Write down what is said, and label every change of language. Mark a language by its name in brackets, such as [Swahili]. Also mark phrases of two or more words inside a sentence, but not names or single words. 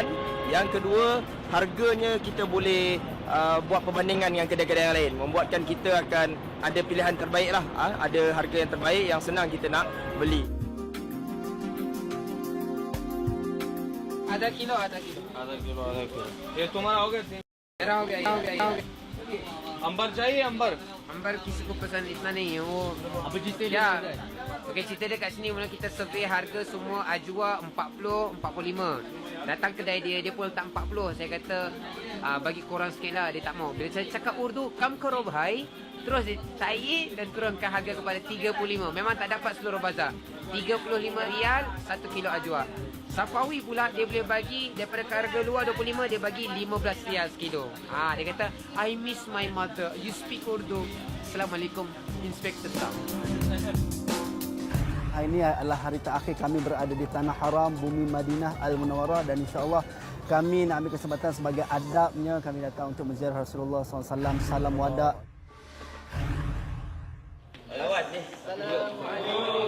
[Malay] Yang kedua, harganya kita boleh buat perbandingan dengan kedai-kedai yang lain, membuatkan kita akan ada pilihan terbaik lah. Ada harga yang terbaik yang senang kita nak beli. Ada kilo. [Urdu] تو ہمارا ہو گیا میرا ہو گیا. عنبر چاہیے عنبر عنبر کسی کو پسند اتنا نہیں ہے وہ. اب جتنے [Malay] Ya. Okey, cerita dia kat sini, mula kita survey harga semua ajwa 40, 45. Datang kedai dia pun letak 40. Saya kata bagi korang sikit lah, dia tak mau. Bila saya cakap Urdu, [Urdu] کم کرو بھائی, [Malay] terus dia taik dan turunkan harga kepada 35. Memang tak dapat seluruh bazar. 35 rial 1 kilo ajwa. Safawi pula dia boleh bagi daripada harga luar 25, dia bagi 15 rial sekilo. Dia kata [English] I miss my mother. You speak Urdu. [Malay] Assalamualaikum Inspector Sam. Hari ini adalah hari terakhir kami berada di Tanah Haram, Bumi Madinah Al-Munawwarah, dan insya-Allah kami nak ambil kesempatan sebagai adabnya kami datang untuk menziarah Rasulullah SAW. Salam wada. Lawat ni. Assalamualaikum.